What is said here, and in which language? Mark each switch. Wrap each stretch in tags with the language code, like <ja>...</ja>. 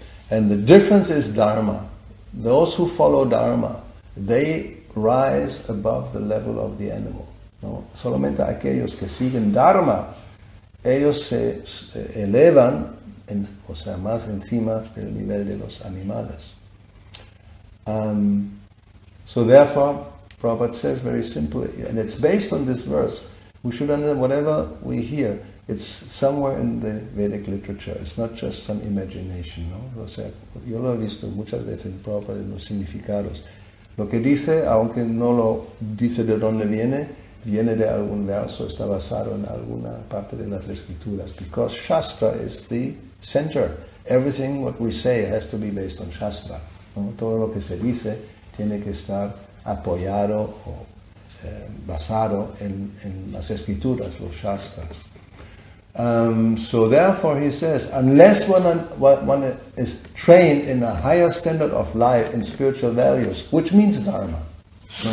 <en>And the difference is dharma. Those who follow dharma, they rise above the level of the animal.</en> <es>¿No? Solamente aquellos que siguen dharma, ellos se elevan, o sea, más encima del nivel de los animales.</es> <en>So therefore, Prabhupada says very simply, and it's based on this verse, we should understand whatever we hear, it's somewhere in the Vedic literature. It's not just some imagination,</en> <es>¿no? O sea, yo lo he visto muchas veces en Prabhupada en los significados. Lo que dice, aunque no lo dice de dónde viene de algún verso, está basado en alguna parte de las escrituras.</es> <en>Because Shastra is the center. Everything what we say has to be based on Shastra.</en> <es>¿No? Todo lo que se dice tiene que estar apoyado o basado en las escrituras, los Shastras.</es> <en>So therefore he says, unless one is trained in a higher standard of life in spiritual values, which means Dharma, ¿no?</en>